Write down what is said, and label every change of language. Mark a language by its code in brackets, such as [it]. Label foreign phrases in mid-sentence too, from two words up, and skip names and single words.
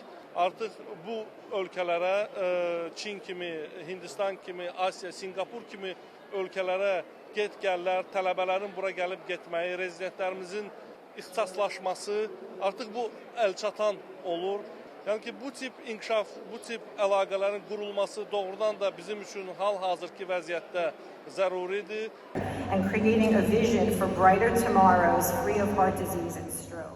[az] Artıq bu ölkələrə Çin kimi, Hindistan kimi, Asiya, Singapur kimi ölkələrə get-gəllər, tələbələrin bura gəlib getməyi, rezidentlərimizin ixtisaslaşması artıq bu əlçatan olur. Yəni ki, bu tip inkişaf, bu tip əlaqələrin qurulması doğrudan da bizim üçün hal-hazırki vəziyyətdə zəruridir. [en] And creating a vision for brighter tomorrows free of heart disease and